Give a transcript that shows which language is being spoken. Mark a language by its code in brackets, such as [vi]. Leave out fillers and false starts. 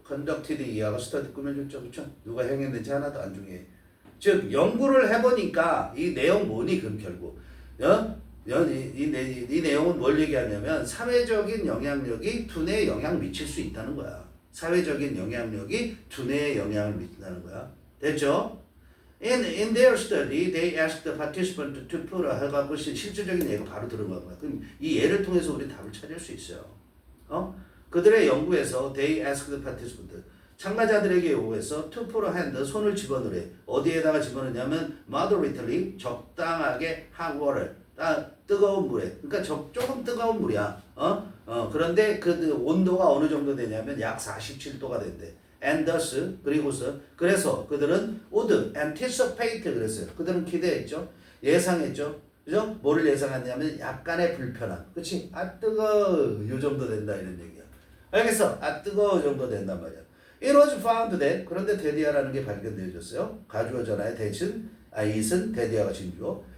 [ko] conducted 이하가 study 꾸며줬죠. 그쵸? 누가 행했는지 하나도 안 중요해. 즉 연구를 해보니까 이 내용 뭐니? 그럼 결국 이 내용은 뭘 얘기하냐면 사회적인 영향력이 두뇌에 영향을 미칠 수 있다는 거야. 사회적인 영향력이 두뇌에 영향을 미친다는 거야. 됐죠? [en] In their study, they asked the participant to put a [ko] 해갖고 실질적인 예가 바로 들어간 거야. 그럼 이 예를 통해서 우리 답을 찾을 수 있어요. 그들의 연구에서 [en] they asked the participant [ko] 참가자들에게 요구해서 [en] to put a hand [ko] 손을 집어넣으래. 어디에다가 집어넣냐면 moderately 적당하게 hot water 뜨거운 물에. 그러니까 조금 뜨거운 물이야. 그런데 그 온도가 어느 정도 되냐면 약 47도가 된대. And thus 그래서 그들은 [en] would anticipate [ko] 그랬어요. 그들은 기대했죠. 예상했죠. 그죠? 뭐를 예상했냐면 약간의 불편함. 그치? 요 정도 된다 이런 얘기야. 알겠어? 뜨거워 정도 된단 말이야. [en] It was found that [ko] 그런데 데디아라는 게 발견되어졌어요. 가주어잖아요. 대신 it은 데디아가 진주어.